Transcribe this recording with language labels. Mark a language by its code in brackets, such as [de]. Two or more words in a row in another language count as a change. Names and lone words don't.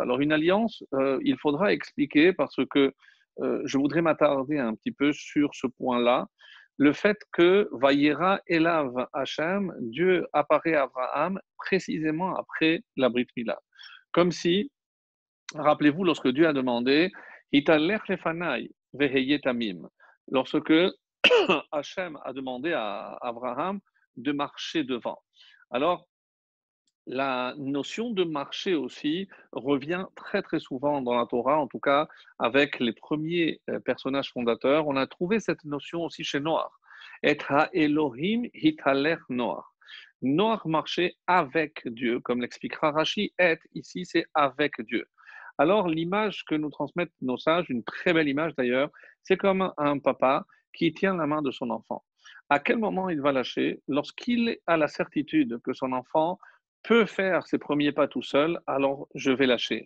[fr] Alors, une alliance, il faudra expliquer parce que je voudrais m'attarder un petit peu sur ce point-là. Le fait que [he] וירא אליו השם, [fr] Dieu apparaît à Abraham précisément après la [he] ברית מילה. [fr] Comme si, rappelez-vous, lorsque Dieu a demandé, [he] התהלך לפני והיה תמים, [fr] lorsque Hachem a demandé à Abraham de marcher devant. Alors, la notion de marcher aussi revient très très souvent dans la Torah, en tout cas avec les premiers personnages fondateurs. On a trouvé cette notion aussi chez Noach. [he] את האלהים התהלך נח. [fr] Noach marchait avec Dieu, comme l'expliquera Rashi. Et ici, c'est avec Dieu. Alors, l'image que nous transmettent nos sages, une très belle image d'ailleurs, c'est comme un papa qui tient la main de son enfant. À quel moment il va lâcher? Lorsqu'il a la certitude que son enfant peut faire ses premiers pas tout seul, alors je vais lâcher.